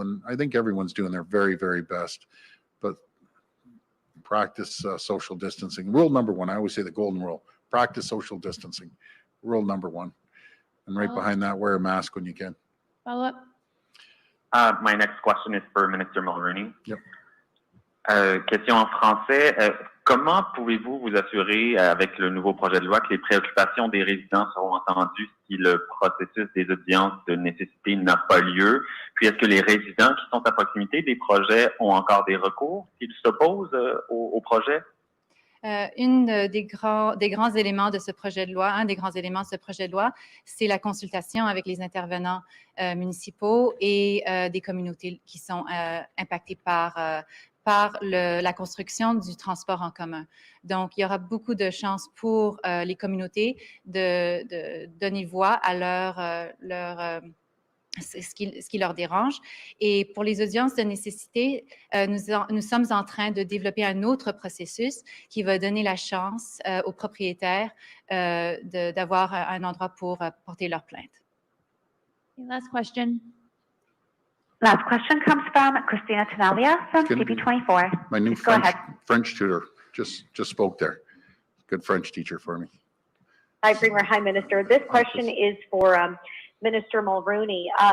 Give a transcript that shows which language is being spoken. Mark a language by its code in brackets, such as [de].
[en] And I think everyone's doing their very, very best. But practice social distancing. Rule number one, I always say the golden rule, practice social distancing. Rule number one. And right behind that, wear a mask when you can. Follow up. My next question is for Minister Mulroney. Yep. [fr] Question en français. Comment pouvez-vous vous assurer avec le nouveau projet de loi que les préoccupations des résidents seront entendues si le processus des audiences de nécessité n'a pas lieu? Puis est-ce que les résidents qui sont à proximité des projets ont encore des recours s'ils s'opposent au projet? Des grands éléments de ce projet de loi, un des grands éléments de ce projet de loi, c'est la consultation avec les intervenants municipaux et des communautés qui sont impactées par la construction du transport en commun. Donc, il y aura beaucoup de chances pour les communautés de donner voix à ce qui leur dérange. Et pour les audiences de nécessité, nous sommes en train de développer un autre processus qui va donner la chance aux propriétaires d'avoir un endroit pour porter leur plainte. [en] Last question. Last question comes from Christina Tanalia from CP24. My new Please go ahead. French tutor just spoke there. Good French teacher for me. Hi, Premier. Hi, Minister. This question is for Minister Mulroney.